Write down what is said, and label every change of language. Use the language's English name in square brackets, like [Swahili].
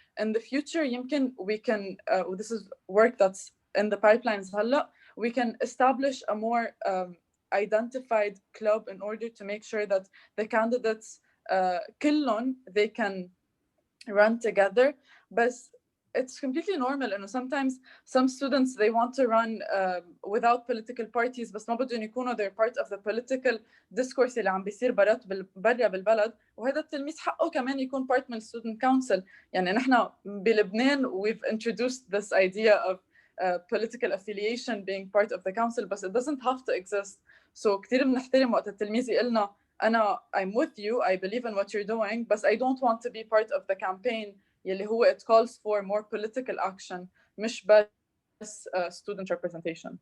[English] In the future, [Arabic] يمكن [English] we can, this is work that's in the pipelines هلا, we can establish a more identified club in order to make sure that the candidates كلهم they can run together. But it's completely normal انه sometimes some students they want to run without political parties [Arabic] بس ما بدهم يكونوا [English] they're part of the political discourse [Arabic] اللي عم بيصير برا بالبلد. وهذا التلميذ حقه كمان يكون [English] part [Arabic] من [English] student council. [Arabic] يعني نحن بلبنان [English] we've introduced this idea of political affiliation being part of the council, but it doesn't have to exist. So [Arabic] كتير بنحترم وقت التلميذ يقولنا أنا [English] I'm with you, I believe in what you're doing, but I don't want to be part of the campaign يلي هو it calls for more political action [Arabic] مش بس [English] student representation.